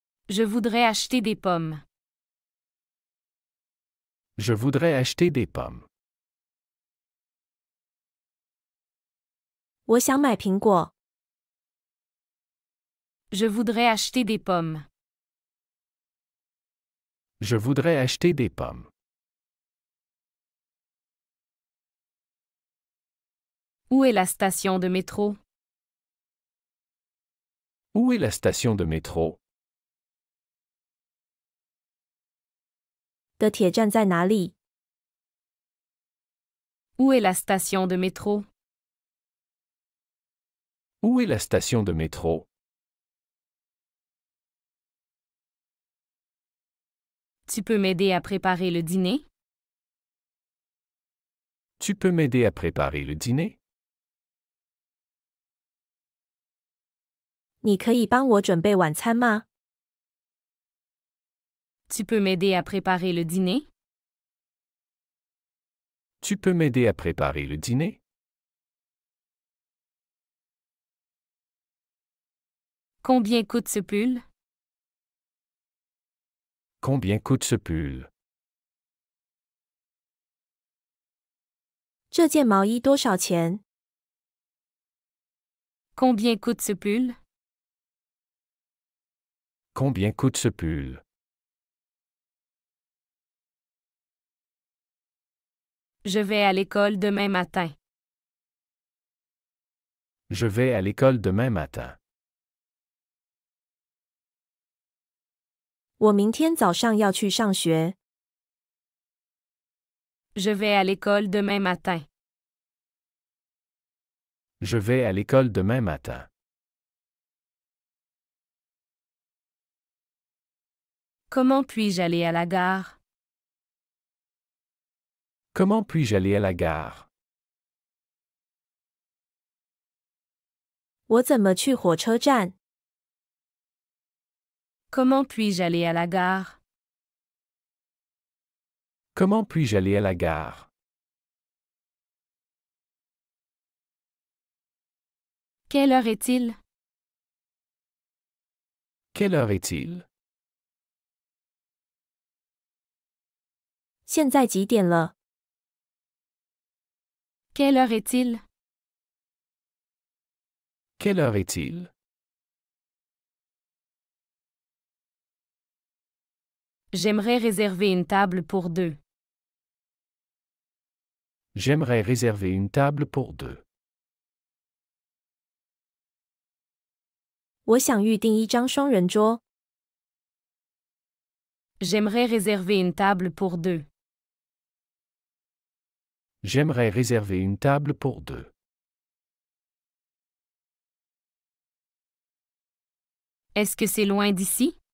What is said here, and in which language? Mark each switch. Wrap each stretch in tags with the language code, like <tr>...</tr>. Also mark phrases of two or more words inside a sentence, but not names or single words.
<fr>Je voudrais acheter des pommes. Je voudrais acheter des pommes.</fr> <zh>我想买苹果。</zh> <fr>Je voudrais acheter des pommes. Je voudrais acheter des pommes. Où est la station de métro? Où est la station de métro?</fr> <zh>的铁站在哪里？</zh> <fr>Où est la station de métro? Où est la station de métro? Tu peux m'aider à préparer le dîner? Tu peux m'aider à préparer le dîner?</fr> <zh>你可以帮我准备晚餐吗？</zh> <fr>Tu peux m'aider à préparer le dîner? Tu peux m'aider à préparer le dîner? Combien coûte ce pull? Combien coûte ce pull?</fr> <zh>这件毛衣多少钱？</zh> <fr>Combien coûte ce pull? Combien coûte ce pull? Je vais à l'école demain matin. Je vais à l'école demain matin.</fr> <zh>我明天早上要去上学。</zh> <fr>Je vais à l'école demain matin. Je vais à l'école demain matin. Comment puis-je aller à la gare? Comment puis-je aller à la gare?</fr> <zh>我怎么去火车站？</zh> <fr>Comment puis-je aller à la gare? Comment puis-je aller à la gare? Quelle heure est-il? Quelle heure est-il?</fr> <zh>现在几点了？</zh> <fr>Quelle heure est-il? Quelle heure est-il? J'aimerais réserver une table pour deux. J'aimerais réserver une table pour deux.</fr> <zh>我想预订一张双人桌。</zh> <fr>J'aimerais réserver une table pour deux. J'aimerais réserver une table pour deux. Est-ce que c'est loin d'ici?</fr>